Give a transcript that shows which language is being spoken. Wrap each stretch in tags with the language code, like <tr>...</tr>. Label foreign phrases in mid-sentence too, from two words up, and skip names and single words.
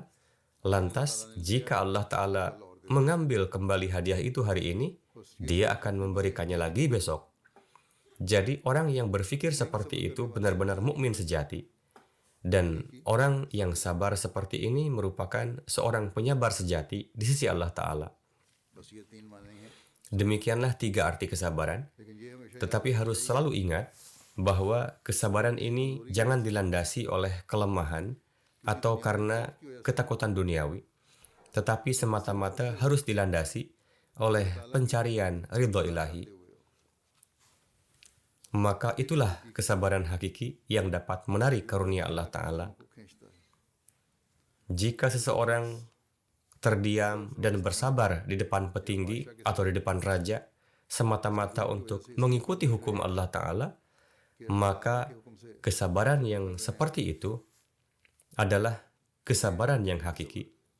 <id>Lantas, jika Allah Ta'ala mengambil kembali hadiah itu hari ini, Dia akan memberikannya lagi besok. Jadi, orang yang berpikir seperti itu benar-benar mukmin sejati. Dan orang yang sabar seperti ini merupakan seorang penyabar sejati di sisi Allah Ta'ala.</id> <ur>بس یہ تین معنے ہیں</ur> <id>Demikianlah 3 arti kesabaran.</id> <ur>لیکن یہ ہمیشہ</ur> <id>Tetapi harus selalu ingat bahwa kesabaran ini jangan dilandasi oleh kelemahan atau karena ketakutan duniawi, tetapi semata-mata harus dilandasi oleh pencarian ridho ilahi. Maka itulah kesabaran hakiki yang dapat menarik karunia Allah Ta'ala.</id> <ur>کو کھینچتا ہے</ur> <id>Jika seseorang terdiam dan bersabar di depan petinggi atau di depan raja, semata-mata untuk mengikuti hukum Allah Ta'ala, maka kesabaran yang seperti itu adalah kesabaran yang hakiki.</id>